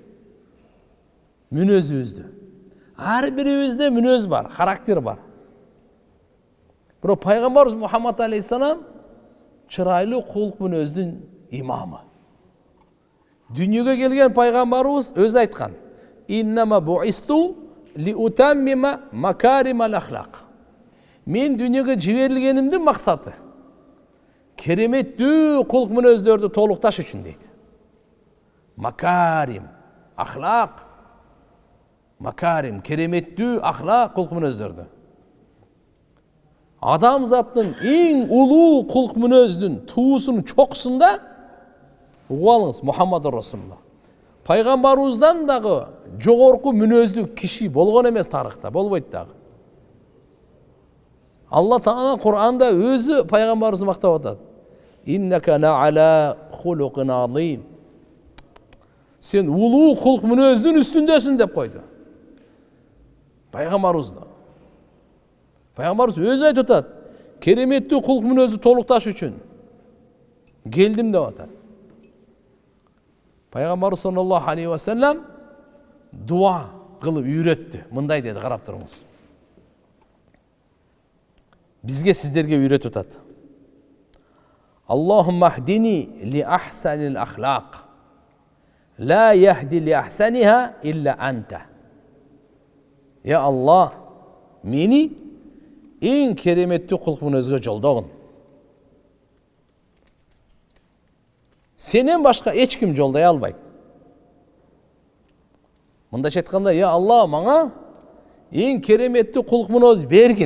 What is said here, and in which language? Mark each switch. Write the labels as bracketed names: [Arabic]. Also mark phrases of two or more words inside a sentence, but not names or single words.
[Kyrgyz] Мүнөзүбүздү. Ар бирибизде мүнөз бар, характер бар. Бирок пайгамбарыбыз Мухаммад алейхиссалам чырайлуу кулк мүнөздүн имамы. Дүнүйөгө келген пайгамбарыбыз өзү айткан: [Arabic] "إنما بعثت لأتمم مكارم الأخلاق." [Kyrgyz] Мен дүнүйөгө жиберилгенимдин максаты кереметтүү кулк мүнөздөрдү толукташ үчүн дейт. [Arabic] مكارم، أخلاق، مكارم, [Kyrgyz] кереметтүү ахлак кулк мүнөздөрдү. Адамзаттын эң улуу кулк мүнөздүн туусунун чокусунда угуп алыңыз, Мухаммад Расулулла. Пайгамбарыбыздан дагы жогорку мүнөздүү киши болгон эмес тарыхта, болбойт дагы. Алла Таала Кур'анда өзү пайгамбарыбызды мактап атат. [Arabic] إنك لعلى خلق عظيم. [Kyrgyz] Сен улуу кулк мүнөздүн үстүндөсүн деп койду. Пайгамбарыбызды. Пайгамбарыбыз өзү айтып атат. Кереметтүү кулк мүнөздү толукташ үчүн келдим деп атат. Пайгамбарыбыз [Arabic] صلى الله عليه وسلم [Kyrgyz] дуа кылып үйрөттү. Мындай деди, карап туруңуз. Бизге, сиздерге үйрөтүп атат. [Arabic] اللهم اهدني لأحسن الأخلاق. لا يهدي لأحسنها إلا أنت. [Kyrgyz] Я Аллах, мени эң кереметтүү кулк мүнөзгө жолдогун. Сенен башка эч ким жолдой албайт. Мындайча айтканда, я Алла, мага эң кереметтүү кулк мүнөз бергин.